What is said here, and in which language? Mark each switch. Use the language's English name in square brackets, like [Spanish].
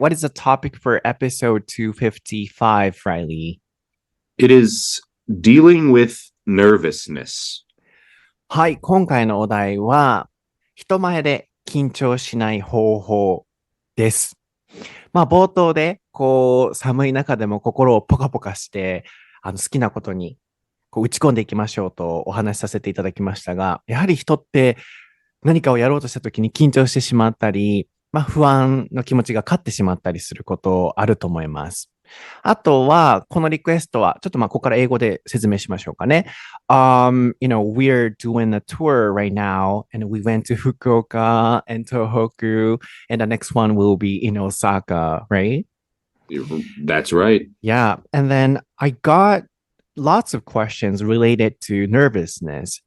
[English] What is the topic for episode 255, Reilly? It is dealing with nervousness. [Japanese] はい。今回のお題は、人前で緊張しない方法です。冒頭で、寒い中でも心をポカポカして、好きなことに、打ち込んでいきましょうとお話しさせていただきましたが、やはり人って何かをやろうとした時に緊張してしまったり、不安の気持ちが勝ってしまったりすることあると思います。あとは、このリクエストは、ちょっとここから英語で説明しましょうかね。 [English] We're doing a tour right now, and we went to Fukuoka and Tohoku, and the next one will be in Osaka, right? That's right. Yeah, and then I got lots of questions related to nervousness.